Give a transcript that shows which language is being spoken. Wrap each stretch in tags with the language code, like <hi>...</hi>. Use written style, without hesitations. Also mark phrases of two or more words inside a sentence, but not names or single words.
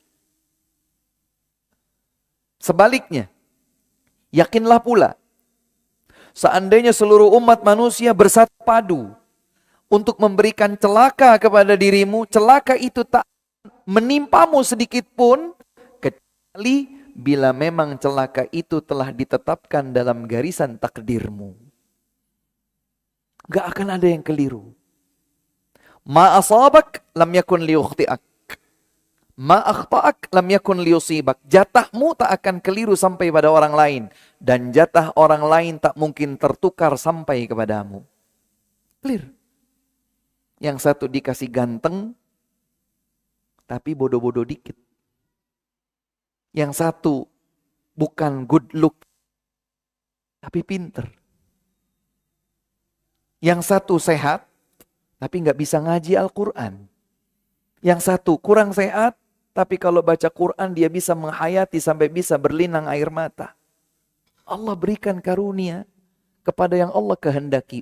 <id>Sebaliknya, yakinlah pula, seandainya seluruh umat manusia bersatu padu untuk memberikan celaka kepada dirimu, celaka itu tak menimpamu sedikit pun, kecuali bila memang celaka itu telah ditetapkan dalam garisan takdirmu. Gak akan ada yang keliru.</id> <ar>ما أصابك لم يكن ليخطئك. ما أخطأك لم يكن ليصيبك.</ar> <id>Jatahmu tak akan keliru sampai pada orang lain. Dan jatah orang lain tak mungkin tertukar sampai kepadamu. Clear. Yang satu dikasih ganteng, tapi bodoh-bodoh dikit. Yang satu bukan</id> <en>good look,</en> <id>tapi pinter. Yang satu sehat, tapi nggak bisa ngaji Al-Quran. Yang satu kurang sehat, tapi kalau baca Quran dia bisa menghayati sampai bisa berlinang air mata. Allah berikan karunia kepada yang Allah kehendaki.</id>